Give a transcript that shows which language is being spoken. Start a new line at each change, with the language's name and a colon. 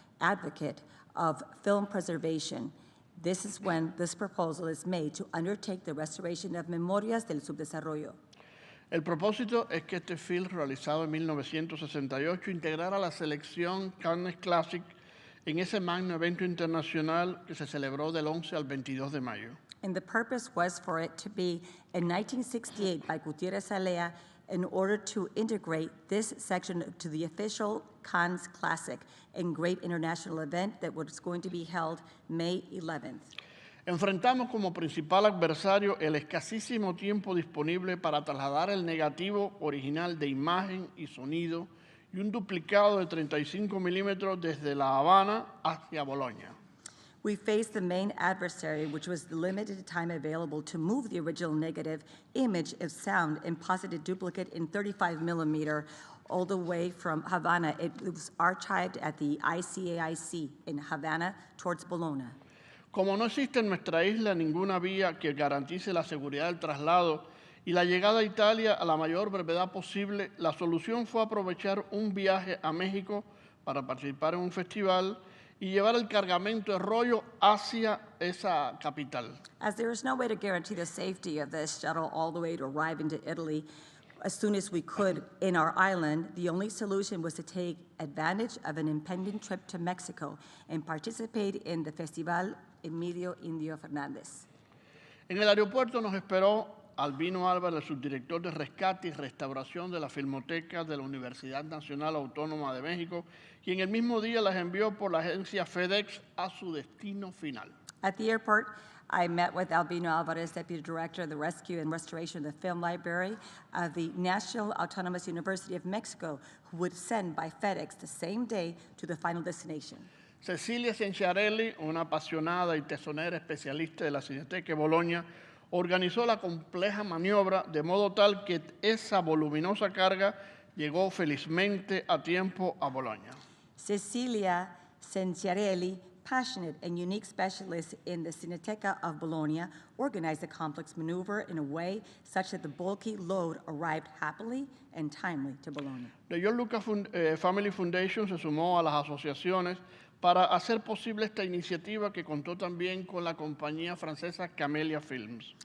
English: advocate of film preservation. This is when this proposal is made to undertake the restoration of Memorias del Subdesarrollo.
Spanish: El propósito es que este film, realizado en 1968, integrara la selección Cannes Classic en ese magno evento internacional que se celebró del 11 al 22 de mayo.
English: And the purpose was for it to be in 1968 by Gutierrez Alea in order to integrate this section to the official Cannes Classic and great international event that was going to be held May 11th.
Spanish: Enfrentamos como principal adversario el escasísimo tiempo disponible para trasladar el negativo original de imagen y sonido y un duplicado de 35 milímetros desde La Habana hacia Bolonia.
English: We faced the main adversary, which was the limited time available to move the original negative image of sound and positive duplicate in 35 millimeter all the way from Havana. It was archived at the ICAIC in Havana towards Bologna.
Spanish: Como no existe en nuestra isla ninguna vía que garantice la seguridad del traslado y la llegada a Italia a la mayor brevedad posible, la solución fue aprovechar un viaje a México para participar en un festival y llevar el cargamento de rollo hacia esa capital.
English: As there is no way to guarantee the safety of this shuttle all the way to arrive into Italy as soon as we could in our island, the only solution was to take advantage of an impending trip to Mexico and participate in the Festival Emilio Indio Fernández.
Spanish: En el aeropuerto nos esperó Albino Álvarez, el subdirector de Rescate y Restauración de la Filmoteca de la Universidad Nacional Autónoma de México, y en el mismo día las envió por la agencia FedEx a su destino final.
English: At the airport, I met with Albino Alvarez, Deputy Director of the Rescue and Restoration of the Film Library of the National Autonomous University of Mexico, who would send by FedEx the same day to the final destination.
Spanish: Cecilia Cenciarelli, una apasionada y tesonera especialista de la Cineteca de Bologna, organizó la compleja maniobra de modo tal que esa voluminosa carga llegó felizmente a tiempo a Bologna.
English: Cecilia Cenciarelli, passionate and unique specialist in the Cineteca of Bologna, organized the complex maneuver in a way such that the bulky load arrived happily and timely to Bologna.
Spanish: The John Lucas Family Foundation se sumó a las asociaciones para hacer posible esta iniciativa que contó también con la compañía francesa Camellia Films.